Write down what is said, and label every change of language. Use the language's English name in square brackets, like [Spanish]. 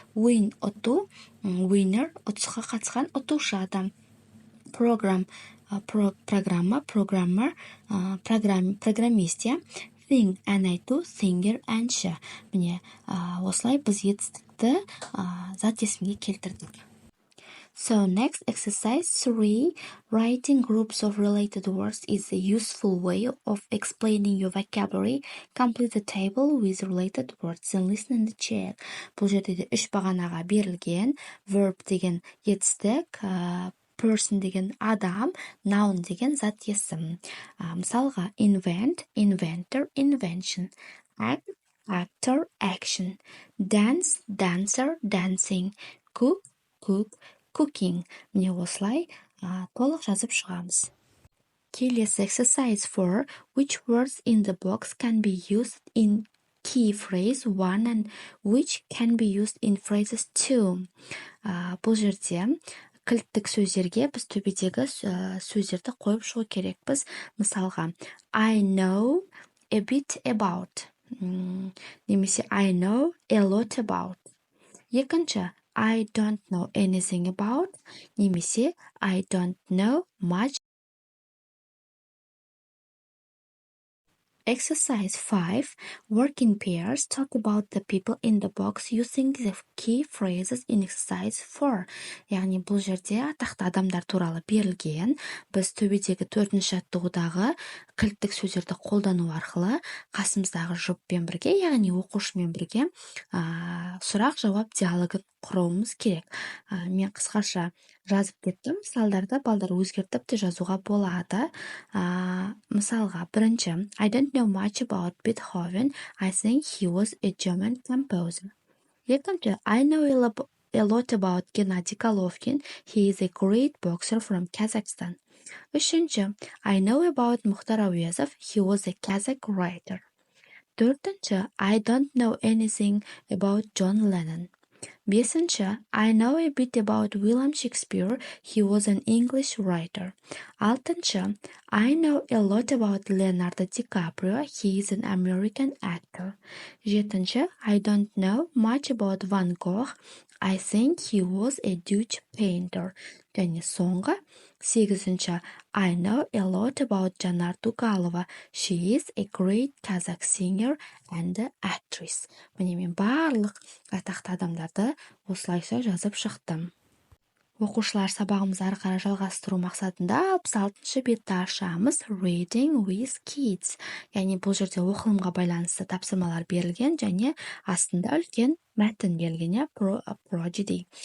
[Kazakh] Win, ұту, winner, ұтысқа қатысқан ұтушы адам. Program, программа, programmer, программист. Sing, ән айту, singer, әнші. Міне, осылай біз етістікті зат есімге келтірдік. [English] So next, exercise 3. Writing groups of related words is a useful way of explaining your vocabulary. Complete the table with related words and listen and check. [Kazakh] Бұл жерде 3 бағанаға берілген. Verb деген етістік, person деген адам, noun деген зат есім. [English] Мысалға, invent, inventor, invention. Act, actor, action. Dance, dancer, dancing. Cook, cook, cooking. [Kazakh] Міне осылай толық жазып шығамыз. Келесі exercise 4. [English] Which words in the box can be used in key phrase 1 and which can be used in phrases 2? [Kazakh] Бұл жерде кілттік сөздерге біз төбедегі сөздерді қойып шығу керекпіз. [English] Мысалға, I know a bit about. Немесе I know a lot about. Екінші, I don't know anything about. Немесе I don't know much. Exercise 5. Work in pairs. Talk about the people in the box using the key phrases in exercise 4. [Kazakh] Яғни бұл жерде атақты адамдар туралы берілген. Біз төбедегі 4-ші жаттығудағы кілттік сөздерді қолдану арқылы қасымыздағы жұппен бірге, яғни оқушымен бірге сұрақ-жауап диалогын құруымыз керек. Мен қысқаша жазып кеттім. Мысалдарды балдар өзгертіп те жазуға болады. Мысалға, бірінші, [English] I don't know much about Beethoven. I think he was a German composer. Екінші, I know a lot about Gennady Golovkin. He is a great boxer from Kazakhstan. Үшінші, I know about Mukhtar Әуезов. He was a Kazakh writer. Төртінші, I don't know anything about John Lennon. Бесінші, I know a bit about William Shakespeare. He was an English writer. Алтыншы, I know a lot about Leonardo DiCaprio. He is an American actor. Жетінші, I don't know much about Van Gogh. I think he was a Dutch painter. [Kazakh] Және соңғы, сегізінші, [English] I know a lot about Жанар Дугалова. She is a great Kazakh singer and actress. [Kazakh] Міне мен барлық атақты адамдарды осылайша жазып шықтым. Оқушылар, сабағымызды ары қарай жалғастыру мақсатында 66-шы бетті ашамыз. [English] Reading with kids. [Kazakh] Яғни бұл жерде оқылымға байланысты тапсырмалар берілген және астында үлкен мәтін берілген, prodigy.